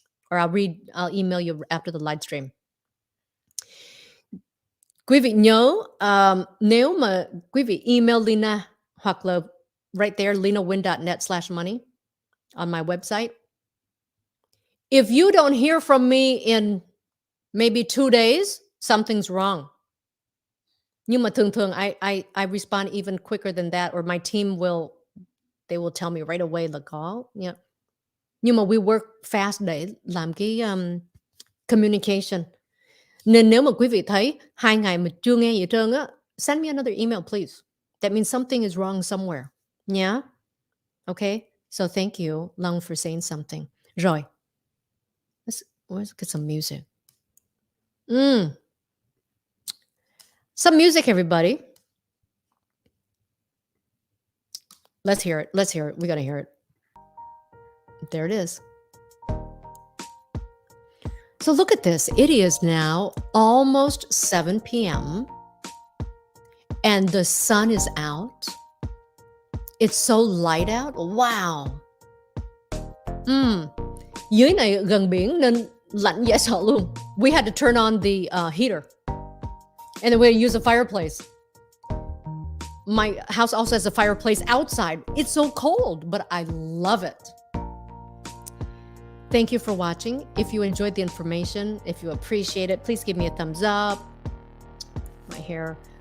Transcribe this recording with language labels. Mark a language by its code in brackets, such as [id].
[en] Or I'll email you after the live stream. [vi] Quý vị nhớ, nếu mà quý vị email Lina hoặc là [en] right there, [vi] linawin.net/money on my website. [en] If you don't hear from me in maybe 2 days, something's wrong. [vi] Nhưng mà thường [en] I respond even quicker than that, or my team will tell me right away là có. Yeah. [vi] Nhưng mà [en] we work fast [vi] để làm cái communication. Nên nếu mà quý vị thấy 2 ngày mà chưa nghe gì hết trơn á, [en] send me another email, please. That means something is wrong somewhere. Yeah? Okay? So thank you, Long, for saying something. Rồi. Let's get some music. Some music, everybody. Let's hear it. We got to hear it. There it is. So look at this. It is now almost 7 p.m. and the sun is out. It's so light out. Wow. [vi] Dưới này gần biển nên lạnh dễ sợ luôn. [en] We had to turn on the heater. And then we use a fireplace. My house also has a fireplace outside. It's so cold, but I love it. Thank you for watching. If you enjoyed the information, if you appreciate it, please give me a thumbs up. My hair.